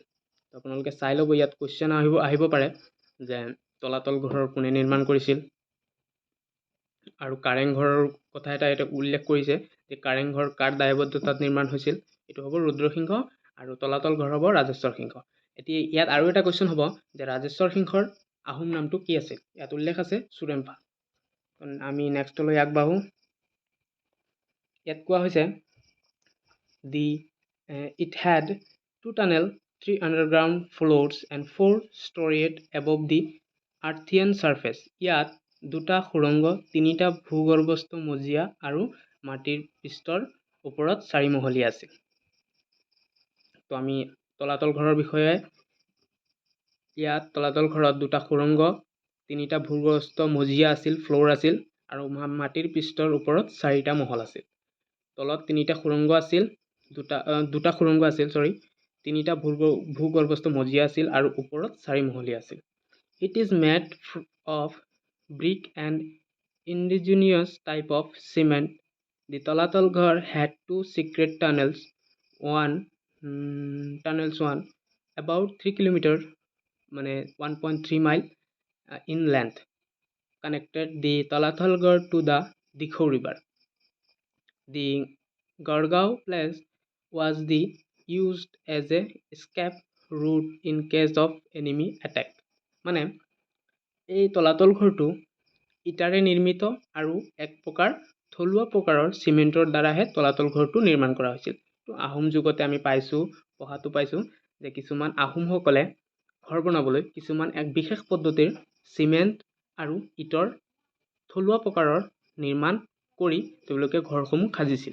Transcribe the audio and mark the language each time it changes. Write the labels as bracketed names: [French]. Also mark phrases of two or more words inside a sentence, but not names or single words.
[Assamese] আপোনালোকে চাই ল'ব, ইয়াত কুৱেশ্যন আহিব পাৰে যে তলাতল ঘৰৰ কোনে নিৰ্মাণ কৰিছিল, আৰু কাৰেংঘৰৰ কথা এটা উল্লেখ কৰিছে যে কাৰেংঘৰ কাৰ দায়বদ্ধতাত নিৰ্মাণ হৈছিল, এইটো হ'ব ৰুদ্ৰসিংহ, আৰু তলাতল ঘৰ হ'ব ৰাজেশ্বৰ সিংহ। এতিয়া ইয়াত আৰু এটা কুৱেশ্যন হ'ব যে ৰাজেশ্বৰ সিংহৰ আহোম নামটো কি আছিল, ইয়াত উল্লেখ আছে সুৰেম্ফা। আমি নেক্সটলৈ আগবাঢ়োঁ। ইয়াত কোৱা হৈছে [English] it had 2 tunnels, 3 underground floors and 4 storied above the earthen surface. [Assamese] ইয়াত 2টা সুৰংগ, 3টা ভূগৰ্ভস্থ মজিয়া আৰু মাটিৰ পৃষ্ঠৰ ওপৰত 4 মহলীয়া আছিল। তো আমি তলাতল ঘৰৰ বিষয়ে, ইয়াত তলাতল ঘৰত 2টা সুৰংগ, 3টা ভূগৰ্ভস্থ মজিয়া আছিল, ফ্ল'ৰ আছিল, আৰু মাটিৰ পৃষ্ঠৰ ওপৰত 4টা মহল আছিল। তলত 3টা সুৰংগ আছিল, 2টা সুৰংগ আছিল, 3টা ভূগৰ্ভস্থ মজিয়া আছিল আৰু ওপৰত 4 মহলীয়া আছিল। [English] It is made of brick and indigenous type of cement. The Talatal Ghar had 2 secret tunnels, one about 3 kilometers, 1.3 mile in length, connected the Talatal Ghar to the Dikho river. The Gargaon place was used as a escape route in case of enemy attack. [Assamese] মানে এই তলাতল ঘৰটো ইটাৰে নিৰ্মিত আৰু এক প্ৰকাৰ থলুৱা প্ৰকাৰৰ চিমেণ্টৰ দ্বাৰাহে তলাতল ঘৰটো নিৰ্মাণ কৰা হৈছিল। তো আহোম যুগতে আমি পঢ়াটো পাইছোঁ যে কিছুমান আহোমসকলে ঘৰ বনাবলৈ কিছুমান এক বিশেষ পদ্ধতিৰ চিমেণ্ট আৰু ইটৰ থলুৱা প্ৰকাৰৰ নিৰ্মাণ কৰি তেওঁলোকে ঘৰসমূহ সাজিছিল।